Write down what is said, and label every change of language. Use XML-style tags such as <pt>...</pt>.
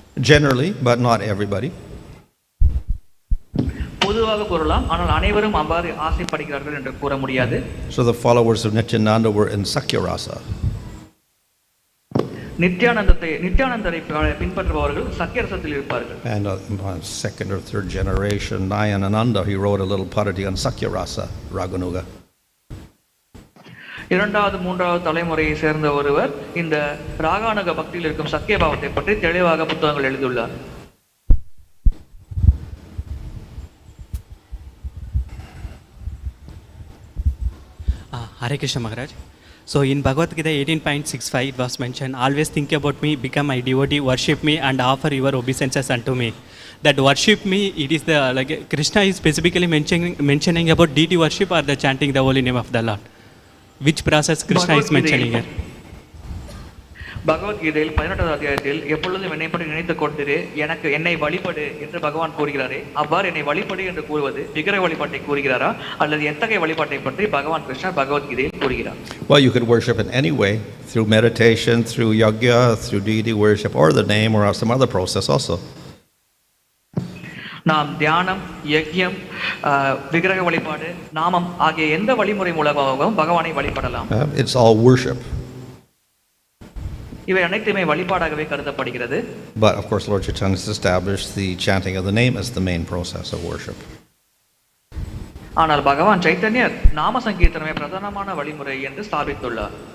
<en>Generally, but not everybody.</en> <ta>பொதுவாக கூறலாம், ஆனால் அனைவரும் அவ்வாறு ஆசைப்படுகிறார்கள் என்று கூற முடியாது.</ta> <en>So the followers of Nityananda were in Sakya rasa.</en> <ta>நித்யானந்தரை பின்பற்றுபவர்கள் சக்கிய ரசத்தில் இருப்பார்கள்.</ta> <en>And second or third generation Nayanananda, he wrote a little parody on Sakya rasa, Raganuga.</en> <ta>இரண்டாவது மூன்றாவது தலைமுறையை சேர்ந்த ஒருவர் இந்த ராகானுக பக்தியில் இருக்கும் சக்கிய பாவத்தை பற்றி தெளிவாக புத்தகங்கள் எழுதியுள்ளார்.</ta> <en>Hare Kṛṣṇa Maharaj. So in Bhagavad Gita 18.65 it was mentioned, always think about me, become my devotee, worship me and offer your obeisances unto me. That worship me, it is the, like Krishna is specifically mentioning about deity worship or the chanting the holy name of the Lord. Which process Krishna is mentioning here?</en> <ta>பகவத்கீதையில் 18வது அத்தியாயத்தில் எப்பொழுதும் என்னை பற்றி நினைத்துக் கொண்டிரு, என்னை வழிபடு என்று பகவான் கூறுகிறாரே, அவ்வாறு என்னை வழிபடு என்று கூறுவது விக்கிரக வழிபாட்டை கூறுகிறாரா அல்லது எத்தகைய வழிபாட்டை பற்றி பகவான் கிருஷ்ணர் பகவத்கீதையில் கூறுகிறார்?</ta> <en>Well, you could worship in any way, through meditation, through yajna, through deity worship, or the name, or some other process also.</en> <ta>நாம் தியானம், யஜ்யம், விக்கிரக வழிபாடு, நாமம் ஆகிய எந்த வழிமுறை மூலமாகவும் பகவானை வழிபடலாம்.</ta> <en>It's all worship.</en> <ta>இவை அனைத்துமே வழிபாடாகவே கருதப்படுகிறது.</ta> <en>But of course, Lord Chaitanya has established the chanting of the name as the main process of worship.</en> <ta>ஆனால் பகவான் சைத்தன்யர் நாம சங்கீர்த்தனமே பிரதானமான வழிமுறை என்று ஸ்தாபித்துள்ளார்.</ta>